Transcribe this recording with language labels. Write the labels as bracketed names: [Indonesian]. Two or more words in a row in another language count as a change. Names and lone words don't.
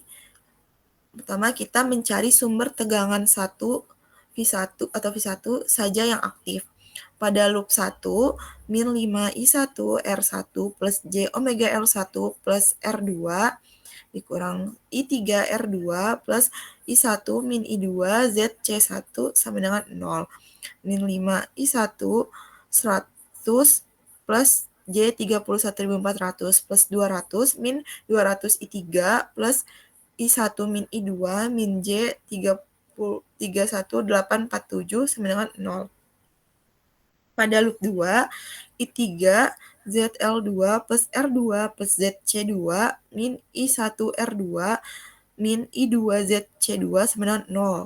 [Indonesian] Pertama, kita mencari sumber tegangan V1 saja yang aktif. Pada loop 1, min 5I1 R1 plus J omega L1 plus R2 dikurang I3 R2 plus I1 min I2 ZC1 sama dengan 0. Min 5 I1 100 plus J 31.400 plus 200 min 200 I3 plus I1 min I2 min J 31847 sama dengan 0. Pada loop 2, I3 ZL2 plus R2 plus ZC2 min I1 R2 min I2 ZC2 sama dengan 0.